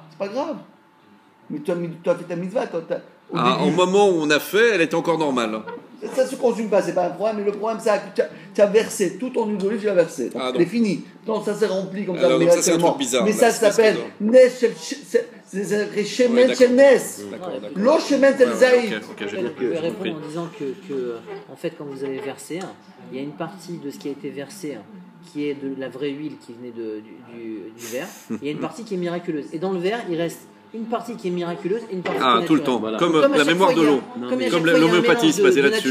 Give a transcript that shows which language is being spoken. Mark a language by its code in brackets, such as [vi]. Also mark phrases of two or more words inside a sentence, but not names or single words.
[fr] C'est pas grave. Mais tu as fait ta mitzvah. Au moment où on a fait, elle était encore normale. Ça ne se consume pas, c'est pas un problème. Mais le problème, c'est que tu as versé tout ton huile d'olive, tu l'as versé. Elle est finie. Donc ça s'est rempli comme ça. Donc ça, c'est un truc bizarre. Mais ça s'appelle [he] זה שמן של נס. לא שמן של זית. [fr] Vous pouvez répondre en disant que, en fait, quand vous avez versé, il y a une partie de ce qui a été versé qui est de la vraie huile qui venait du verre, et il y a une partie qui est miraculeuse. Et dans le verre, il reste une partie qui est miraculeuse et une partie qui est naturelle. Tout le temps, voilà. Comme la mémoire de l'eau. Comme l'homéopathie se basait là-dessus.